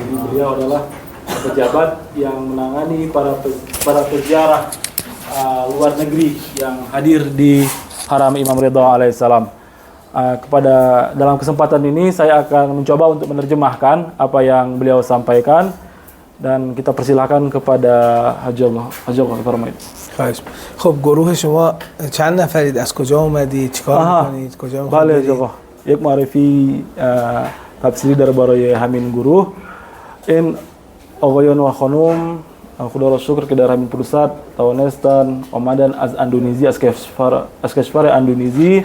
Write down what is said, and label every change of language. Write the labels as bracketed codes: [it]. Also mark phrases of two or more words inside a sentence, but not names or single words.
[id] Jadi beliau adalah pejabat yang menangani para peziarah luar negeri yang hadir di Haram Imam Ridha alaihissalam. Dalam kesempatan ini saya akan mencoba untuk menerjemahkan apa yang beliau sampaikan dan kita persilakan kepada Haji Allah فرمایید. [fa] خواهش. خب گروه شما چند نفرید؟ از کجا اومدید؟ چیکار می‌کنید؟ کجا می‌خواید؟ بله جواب. یک معرفی تفصیلی در برای همین گروه. این آقایان و خانم خدا را شکر که در همین فرصت توانستن آمدن از اندونزی، از کشور اندونزی.